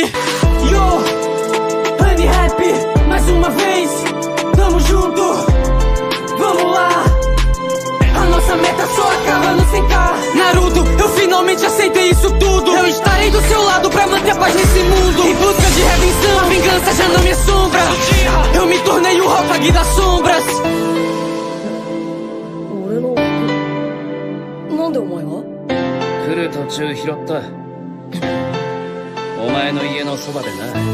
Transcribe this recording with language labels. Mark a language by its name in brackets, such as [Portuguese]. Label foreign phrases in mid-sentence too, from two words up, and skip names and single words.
[Portuguese] Yo, Honey Rap, mais uma vez, tamo junto, vamos lá. A nossa meta só acaba no 100k. Naruto, eu finalmente aceitei isso tudo. Eu estarei do seu lado pra manter a paz nesse mundo. Em busca de redenção, a vingança já não me assombra. Eu me tornei o Hokage das sombras. [Japanese] なんでお前が？来る途中拾った。お前の家のそばでな。